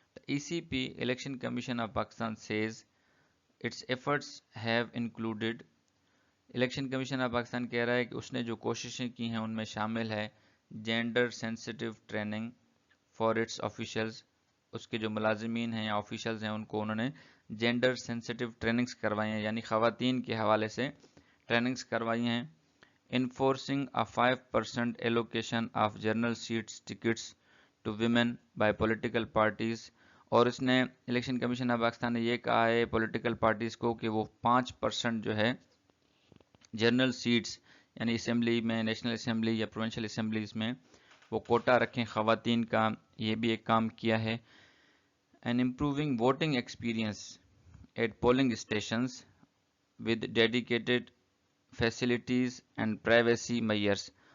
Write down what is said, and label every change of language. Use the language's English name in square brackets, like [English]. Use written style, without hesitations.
[Urdu] ECP election commission of Pakistan [English] says its efforts have included، [Urdu] election commission of Pakistan کہہ رہا ہے کہ اس نے جو کوششیں کی ہیں ان میں شامل ہے [English] Gender sensitive training for its officials. [Urdu] اس کے جو ملازمین ہیں یا آفیشلز ہیں ان کو انہوں نے جینڈر سینسٹیو ٹریننگز کروائی ہیں، یعنی خواتین کے حوالے سے ٹریننگز کروائی ہیں. [English] Enforcing a 5% allocation of general seats tickets to women by political parties. [Urdu] اور اس نے الیکشن کمیشن آف پاکستان نے یہ کہا ہے پولیٹیکل پارٹیز کو کہ وہ 5% جو ہے جنرل سیٹس، یعنی اسمبلی میں، نیشنل اسمبلی یا پروونشل اسمبلیز میں وہ کوٹا رکھیں خواتین کا. یہ بھی ایک کام کیا ہے. [English] And improving voting experience at polling stations with dedicated facilities and privacy measures.